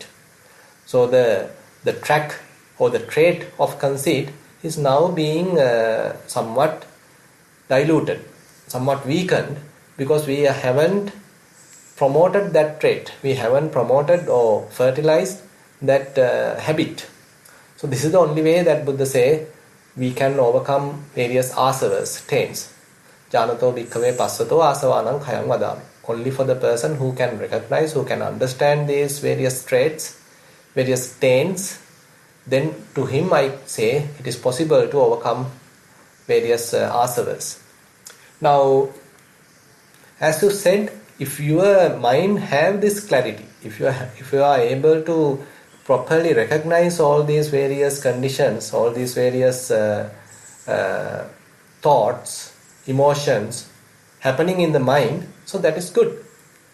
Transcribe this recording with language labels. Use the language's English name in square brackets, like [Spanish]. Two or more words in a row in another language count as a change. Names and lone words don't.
[English] So the track or the trait of conceit is now being somewhat diluted, somewhat weakened, because we haven't promoted that trait. We haven't promoted or fertilized that habit. So this is the only way that Buddha say we can overcome various asavas, taints. [Pali] Janato bhikkhave passato asavanam khayam vadami. [English] Only for the person who can recognize, who can understand these various traits, various taints, then to him I say it is possible to overcome various asavas. Now, as you said, if your mind have this clarity, if you are able to properly recognize all these various conditions, all these various thoughts, emotions happening in the mind, so that is good.